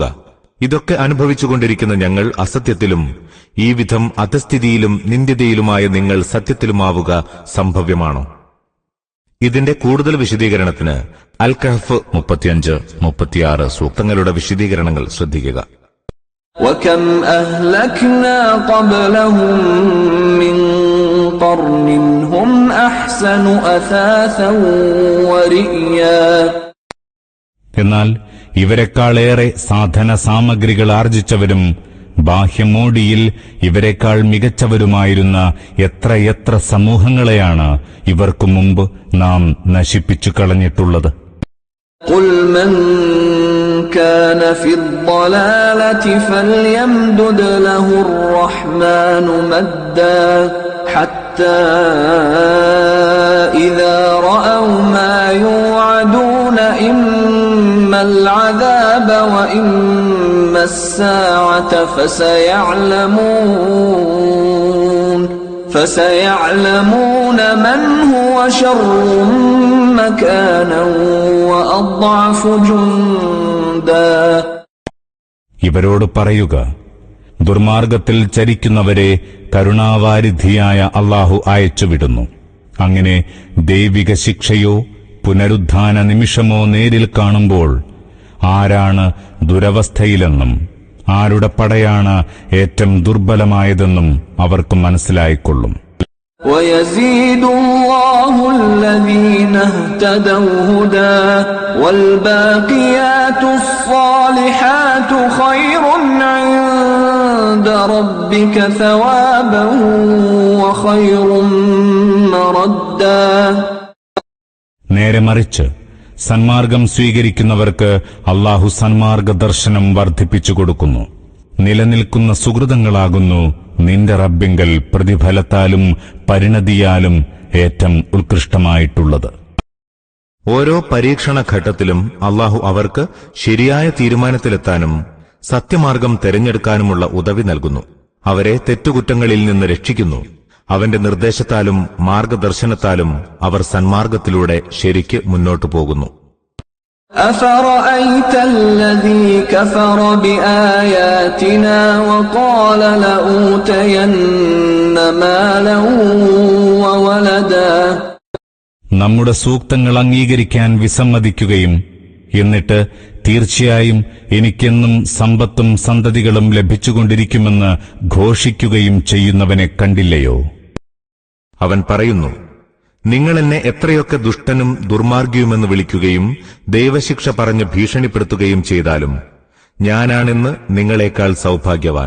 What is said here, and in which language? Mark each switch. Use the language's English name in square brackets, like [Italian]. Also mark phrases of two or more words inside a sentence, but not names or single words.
[Malayalam] ഇതൊക്കെ അനുഭവിച്ചുകൊണ്ടിരിക്കുന്ന ഞങ്ങൾ അസത്യത്തിലും ഈ വിധം അധസ്ഥിതിയിലും നിന്ദ്യതയിലുമായ നിങ്ങൾ സത്യത്തിലുമാവുക സംഭവ്യമാണോ? ഇതിന്റെ കൂടുതൽ വിശദീകരണത്തിന് അൽ കഹ്ഫ് 35-36 സൂക്തങ്ങളുടെ വിശദീകരണങ്ങൾ ശ്രദ്ധിക്കുക. [Arabic] وكم أهلكنا قبلهم من قرن هم أحسن أثاثا ورئيا. [Malayalam] എന്നാൽ ഇവരെക്കാളേറെ സാധന സാമഗ്രികൾ ആർജിച്ചവരും ബാഹ്യമോടിയിൽ ഇവരെക്കാൾ മികച്ചവരുമായിരുന്ന എത്രയെത്ര സമൂഹങ്ങളെയാണ് ഇവർക്കു മുമ്പ് നാം നശിപ്പിച്ചു കളഞ്ഞിട്ടുള്ളത്. [Arabic] قل من كان في الضلالة فليمدد له الرحمن مدا حتى إذا رأوا ما يوعدون إما العذاب وإما الساعة فسيعلمون من هو شر مكانا وأضعف جندا. [Malayalam] ഇവരോട് പറയുക, ദുർമാർഗത്തിൽ ചരിക്കുന്നവരെ കരുണാവാരിധിയായ അല്ലാഹു അയച്ചുവിടുന്നു. അങ്ങനെ ദൈവിക ശിക്ഷയോ പുനരുദ്ധാന നിമിഷമോ നേരിൽ കാണുമ്പോൾ ആരാണ് ദുരവസ്ഥയിലെന്നും ആരുടെ പടയാണ് ഏറ്റവും ദുർബലമായതെന്നും അവർക്ക് മനസ്സിലായിക്കൊള്ളും. [Arabic] ويزيد الله الذين اهتدوا هدى والباقيات الصالحات خير عند ربك ثوابا وخير مردا. [Malayalam] നേരെ മറിച്ച് സന്മാർഗം സ്വീകരിക്കുന്നവർക്ക് അല്ലാഹു സന്മാർഗ ദർശനം വർദ്ധിപ്പിച്ചു കൊടുക്കുന്നു. നിലനിൽക്കുന്ന സുഹൃതങ്ങളാകുന്നു നിന്റെ റബ്ബിങ്കൽ പ്രതിഫലത്താലും പരിണതിയാലും ഏറ്റവും ഉത്കൃഷ്ടമായിട്ടുള്ളത്. ഓരോ പരീക്ഷണ ഘട്ടത്തിലും അള്ളാഹു അവർക്ക് ശരിയായ തീരുമാനത്തിലെത്താനും സത്യമാർഗം തെരഞ്ഞെടുക്കാനുമുള്ള ഉദവി നൽകുന്നു. അവരെ തെറ്റുകുറ്റങ്ങളിൽ നിന്ന് രക്ഷിക്കുന്നു. അവന്റെ നിർദ്ദേശത്താലും മാർഗദർശനത്താലും അവർ സന്മാർഗത്തിലൂടെ ശരിക്ക് മുന്നോട്ടു പോകുന്നു. [Arabic] أفرأيت الذي كفر بآياتنا وقال لأوتين مالا وولدا. [Malayalam] നമ്മുടെ സൂക്തങ്ങൾ അംഗീകരിക്കാൻ വിസമ്മതിക്കുകയും എന്നിട്ട് തീർച്ചയായും എനിക്കെന്നും സമ്പത്തും സന്തതികളും ലഭിച്ചുകൊണ്ടിരിക്കുമെന്ന് ഘോഷിക്കുകയും ചെയ്യുന്നവനെ കണ്ടില്ലയോ? അവൻ പറയുന്നു, നിങ്ങൾ എന്നെ എത്രയൊക്കെ ദുഷ്ടനും ദുർമാർഗിയുമെന്ന് വിളിക്കുകയും ദൈവശിക്ഷ പറഞ്ഞ് ഭീഷണിപ്പെടുത്തുകയും ചെയ്താലും ഞാനാണെന്ന് നിങ്ങളെക്കാൾ സൗഭാഗ്യവാൻ.